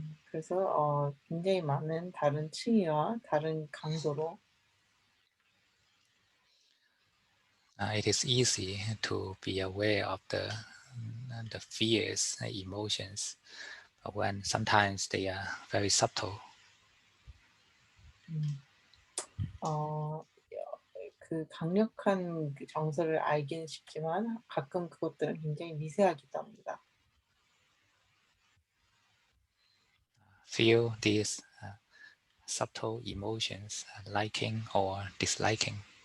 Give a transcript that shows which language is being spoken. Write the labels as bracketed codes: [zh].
[ko] 그래서 굉장히 많은 다른 층위와 다른 강도로 [en] It is easy to be aware of the fears, emotions, but when sometimes they are very subtle. [ko] 음, 어, 그 강력한 그 정서를 알기는 쉽지만 가끔 그것들은 굉장히 미세하기도 합니다. [en] Feel these subtle emotions, liking or disliking,